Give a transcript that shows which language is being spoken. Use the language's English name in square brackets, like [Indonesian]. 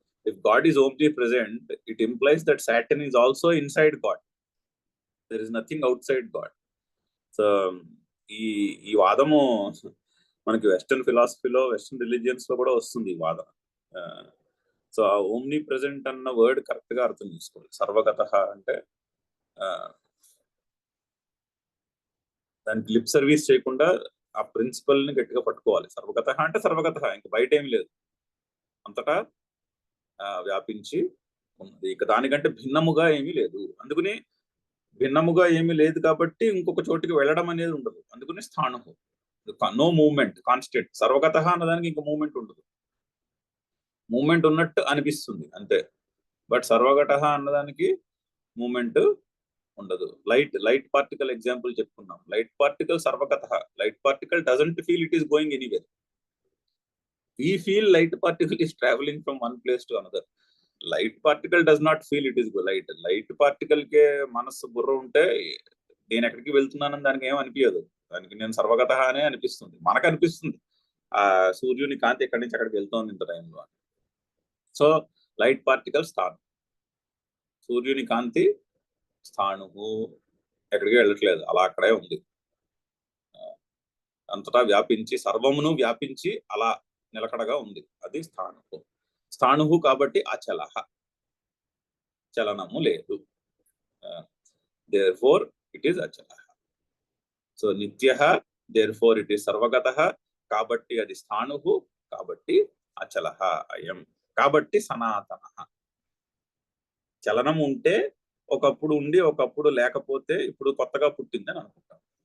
[English] If God is omnipresent, it implies that Saturn is also inside God. There is nothing outside God. [Telugu] So ఈ వాదము మనకి western ఫిలాసఫీలో, western religions లో కూడా వస్తుంది ఈ వాదన. సో ఆ ఓమ్ని ప్రెజెంట్ అన్న వర్డ్ కరెక్ట్ గా అర్థం చేసుకోవాలి. సర్వగత అంటే దానికి లిప్ సర్వీస్ చేయకుండా ఆ ప్రిన్సిపల్ ని గట్టిగా పట్టుకోవాలి. సర్వగత అంటే సర్వగత, ఇంకా బయట ఏమి లేదు, అంతటా వ్యాపించి ఉన్నది. ఇక దానికంటే భిన్నముగా ఏమీ లేదు. అందుకని భిన్నముగా ఏమీ లేదు కాబట్టి ఇంకొక చోటికి వెళ్ళడం అనేది ఉండదు. అందుకని స్థాణుహు, [English] No movement, constant. [Telugu] సర్వగత అన్నదానికి ఇంకా మూవ్మెంట్ ఉండదు. మూవ్మెంట్ ఉన్నట్టు అనిపిస్తుంది అంతే, బట్ సర్వగత అన్నదానికి మూవ్మెంట్ ఉండదు. లైట్ పార్టికల్ ఎగ్జాంపుల్ చెప్పుకున్నాం. [English] Light particle సర్వగత. Light particle doesn't feel it is going anywhere. We feel light particle is traveling from one place to another. Light particle does not feel it is light. [Telugu] Light particle ke మనస్సు బుర్ర ఉంటే నేను ఎక్కడికి వెళ్తున్నానని దానికి ఏం అనిపించదు. దానికి నేను సర్వగత అనే అనిపిస్తుంది. మనకు అనిపిస్తుంది ఆ సూర్యుని కాంతి ఎక్కడి నుంచి అక్కడికి వెళ్తోంది ఇంత టైంలో. సో లైట్ పార్టికల్ స్థానం, సూర్యుని కాంతి స్థాణువు, ఎక్కడికి వెళ్ళట్లేదు, అలా అక్కడే ఉంది. అంతటా వ్యాపించి, సర్వమును వ్యాపించి అలా నిలకడగా ఉంది. అది స్థాణువు. స్థాణువు కాబట్టి అచలః, చలనము లేదు. [English] therefore it is అచలః. [Telugu] So నిత్యః, [English] therefore it is [Telugu] సర్వగతః, కాబట్టి అది స్థాణువు, కాబట్టి అచలః అయం, కాబట్టి సనాతనః. చలనం ఉంటే ఒకప్పుడు ఉండి ఒకప్పుడు లేకపోతే ఇప్పుడు కొత్తగా పుట్టిందని అనుకుంటాం.